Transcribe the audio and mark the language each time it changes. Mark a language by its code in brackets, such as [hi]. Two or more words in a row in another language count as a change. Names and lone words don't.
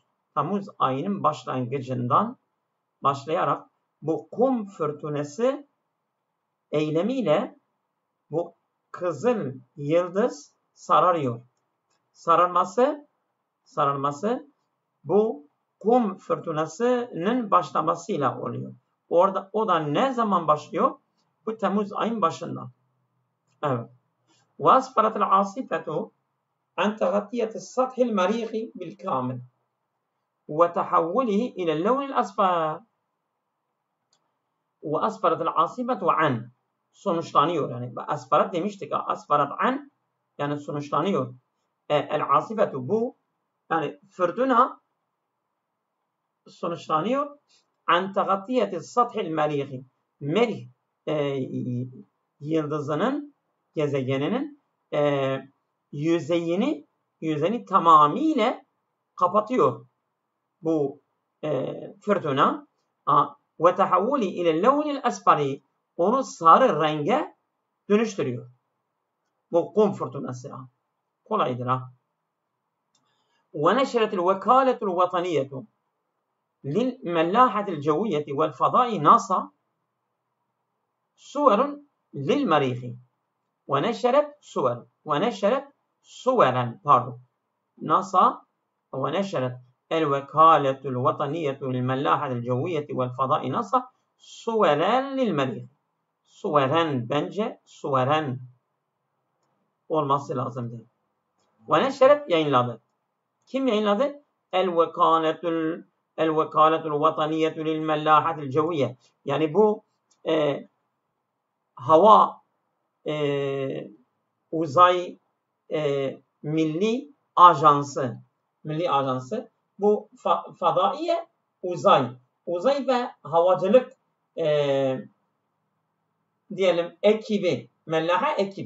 [tr] Temmuz ayının başlangıcından başlayarak bu kum fırtınası eylemiyle bu kızıl yıldız sararıyor. Sararması bu kum fırtınasının başlamasıyla oluyor. O da ne zaman başlıyor? Bu Temmuz ayın başında. Evet. [ar] وَاسْفَرَتِ الْعَاصِفَةُ عَنْ تَغَطِيَةِ السَّطْحِ الْمَرِيخِ بِالْكَامِلِ وَتَحَوُّلِهِ إِلَى اللَّوْنِ الْأَصْفَرِ وَاسْفَرَتِ الْعَاصِفَةُ عَنْ sonuçlanıyor. [tr] Yani asfarat demiştik. [ar] أسفرت عن [tr] yani sonuçlanıyor. El-asifetu bu yani fırtına sonuçlanıyor. [ar] عن تغطية سطح المريخ. [tr] Merih yıldızının gezegeninin yüzeyini tamamıyla kapatıyor bu fırtına. [ar] وتحوله إلى اللون الأصفر [tr] onu sarı renge dönüştürüyor. Bu kum fırtınası. Kolaydır ha. [ar] وَنَشَرَتِ الْوَكَالَةُ الْوَطَنِيَّةُ لِلْمَلَّاحَةِ الْجَوِيَّةِ وَالْفَضَاءِ نَاسَا صُوَرٌ لِلْمَرِيخِ وَنَشَرَتْ صُوَرًا نَاسَا وَنَشَرَتْ الْوَكَالَةُ الْوَطَنِيَّةُ لِلْمَلَّاحَةِ الْجَوِيَّةِ وَالْفَضَاءِ نَاسَا صُوَرًا لِلْمَرِيخِ [tr] Suveren bence suveren olması lazımdı. [ar] ونشرت [tr] yayınladı. Kim yayınladı? [ar] الوكالة الوطنية للملاحة الجوية. [tr] Yani bu hava uzay milli ajansı bu fadaiye uzay ve havacılık diyelim ekibi, mellaha ekip.